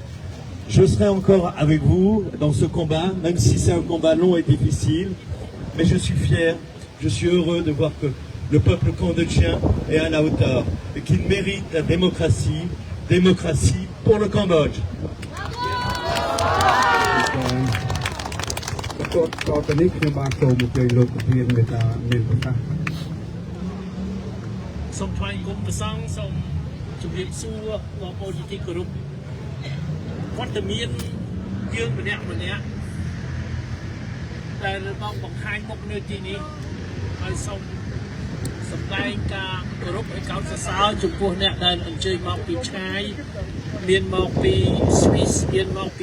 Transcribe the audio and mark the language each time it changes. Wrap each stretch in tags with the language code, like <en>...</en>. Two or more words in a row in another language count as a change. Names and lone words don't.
<fr>Je serai encore avec vous dans ce combat, même si c'est un combat long et difficile, mais je suis fier, je suis heureux de voir que le peuple cambodgien est à la hauteur et qu'il mérite la démocratie, démocratie pour le Cambodge.</fr> <km>តទៅនេះខ្ញុំបានចូលមកជ័យលោកប្រធានមេត្តាមានប្រសាសន៍ សូមថ្លែងគុំប្រសងសូមជម្រាបសួរបងប្អូនជាទីគោរពវត្តមានយើងម្នាក់ដែលមកបង្ហាញមុខនៅទីនេះហើយសូមសម្ដែងការគោរពឲ្យកោតសរសើរចំពោះអ្នកដែលអញ្ជើញមកពីឆ្ងាយមានមកពីស្វីសមានមកពី</km>